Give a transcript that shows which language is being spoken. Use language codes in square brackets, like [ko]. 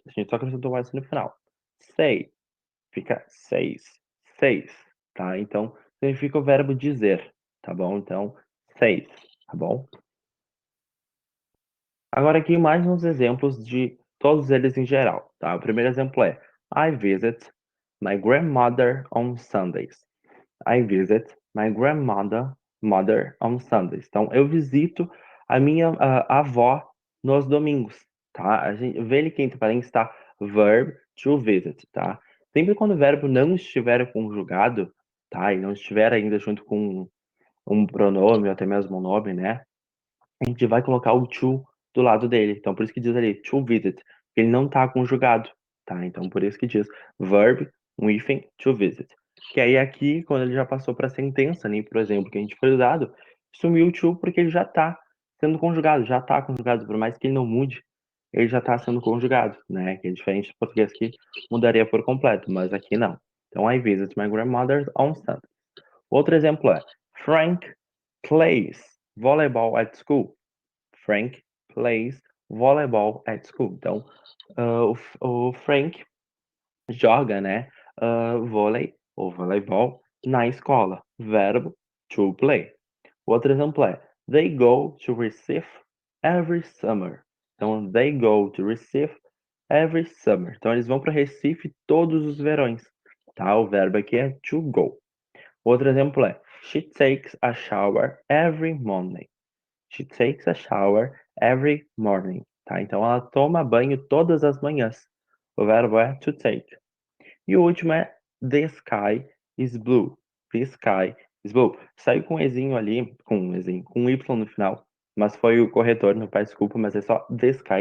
[pt] A gente só acrescentou o S no final. Say fica seis, seis, tá? Então, significa o verbo dizer, tá bom? Então, seis, tá bom? Agora aqui mais uns exemplos de todos eles em geral, tá? O primeiro exemplo é [en] I visit my grandmother on Sundays. I visit my grandmother on Sundays. [pt] Então, eu visito a minha avó nos domingos, tá? A gente vê ali que entre parênteses está verb to visit, tá? Sempre quando o verbo não estiver conjugado, tá? E não estiver ainda junto com um pronome ou até mesmo um nome, né? A gente vai colocar o to do lado dele. Então, por isso que diz ali to visit. Ele não está conjugado, tá? Então, por isso que diz verb with to visit. Que aí aqui, quando ele já passou para a sentença, né, por exemplo, que a gente foi usado, sumiu o to porque ele já está sendo conjugado, já está conjugado, por mais que ele não mude, ele já está sendo conjugado, né? Que é diferente do português que mudaria por completo, mas aqui não. Então, [en] I visit my grandmother on Sunday. [pt] Outro exemplo é [en] Frank plays volleyball at school. Frank plays volleyball at school. [pt] Então, o Frank joga, né, vôlei ou voleibol na escola. Verbo to play. O outro exemplo é [en] They go to Recife every summer. Então, they go to Recife every summer. [pt] Então, eles vão para Recife todos os verões. Tá? O verbo aqui é to go. Outro exemplo é [en] She takes a shower every morning. She takes a shower every morning. [pt] Tá? Então ela toma banho todas as manhãs. O verbo é to take. E o último é [en] The sky is blue. The sky is blue. [pt] Saiu com um Ezinho ali, com um Ezinho, com um Y no final. Mas foi o corretor, não peço desculpa, mas é só The sky.